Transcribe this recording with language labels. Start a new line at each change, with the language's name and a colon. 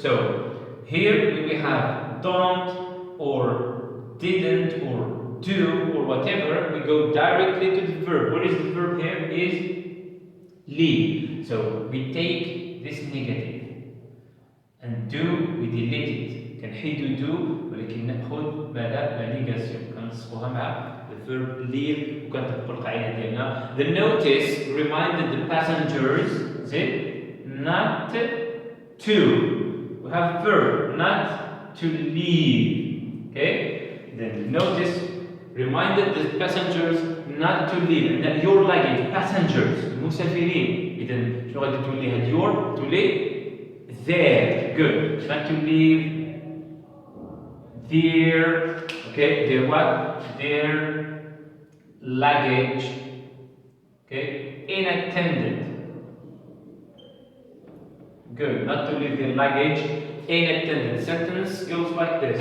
English: So here we have don't or didn't or do or whatever. We go directly to the verb. What is the verb here? Is leave. So we take this negative and do, we delete it.
Arabic: كنحيدو do ولكن ناخذ ماذا؟ لا نيغاسيون كنصفوها مع
English: the verb leave
Arabic: وكنطبقوا القاعده ديالنا.
English: The notice reminded the passengers not to. We have verb not to leave. Okay? Then notice reminded the passengers not to leave. And your luggage, passengers, مسافرين.
Arabic: إذا شنو غادي تولي هاد your تولي there.
English: Good. Not to leave their, okay, their what? Their luggage, okay, unattended. Good. Not to leave their luggage unattended. Sentence goes like this.